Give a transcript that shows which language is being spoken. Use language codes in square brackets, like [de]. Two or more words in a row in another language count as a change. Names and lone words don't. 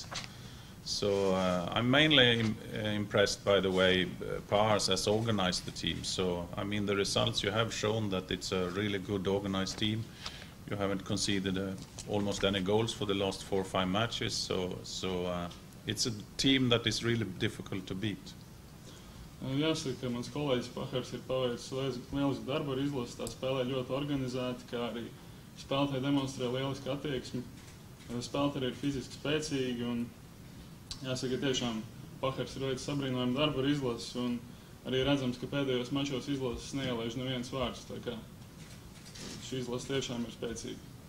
[en] So I'm mainly impressed by the way Pāvārs has organized the team. So, I mean, the results you have shown that it's a really good organized team. You haven't conceded almost any goals for the last 4 or 5 matches. So it's a team that is really difficult to beat. [lv] Jāsaka, ka mans kolēģis Pahars ir paveicis lielisku darbu ar izlasi, tā spēlē ļoti organizēti, kā arī spēlētāji demonstrē lielisku attieksmi. Spēlētāji ir fiziski spēcīgi, un jāsaka, tiešām Pahars ir veicis sabrīnojumu darbu ar izlasi, un arī redzams, ka pēdējos mačos izlases neielaiž neviens vārds, tā kā šī izlase tiešām ir spēcīga.